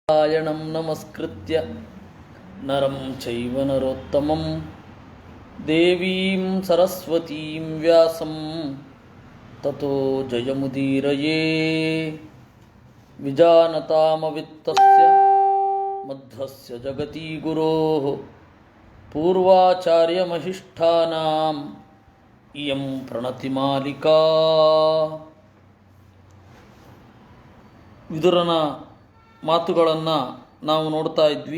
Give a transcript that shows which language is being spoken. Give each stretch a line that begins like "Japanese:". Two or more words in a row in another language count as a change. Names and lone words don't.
Sanskrit: ನಾರಾಯಣಂ ನಮಸ್ಕೃತ್ಯ ನರಂ ಚೈವ ನರೋತ್ತಮಂ ದೇವೀಂ ಸರಸ್ವತೀಂ ವ್ಯಾಸಂ ತತೋ ಜಯಮುದೀರಯೇ ವಿಜಾನತಾಮವಿತ್ತಸ್ಯ ಮಧ್ವಸ್ಯ ಜಗತಿ ಗುರೋಃ ಪೂರ್ವಾಚಾರ್ಯಮಹಿಷ್ಠಾನಾಂ ಇಯಂ ಪ್ರಣತಿಮಾಲಿಕಾ.
Kannada: ವಿದುರನ ಮಾತುಗಳನ್ನು ನಾವು ನೋಡ್ತಾ ಇದ್ವಿ.